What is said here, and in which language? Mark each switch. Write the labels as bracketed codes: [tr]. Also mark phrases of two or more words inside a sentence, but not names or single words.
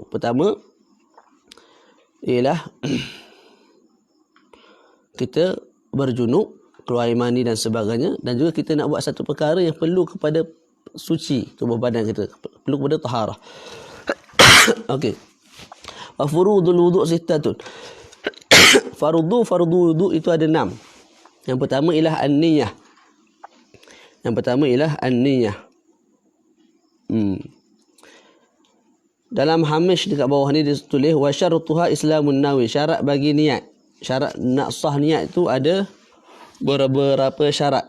[ms] Pertama ialah kita berjunub, keluar air mani dan sebagainya, dan juga kita nak buat satu perkara yang perlu kepada suci tubuh badan kita, perlu kepada taharah. Okey. [ar] وفروض الوضوء ستة. [ms] Fardu wudu' itu ada 6. Yang pertama ialah an-niyah. Dalam hamish dekat bawah ni dia tulis [ar] وشرطها إسلام الناوي. [ms] Syarat bagi niat. Syarat nak sah niat itu ada beberapa syarat.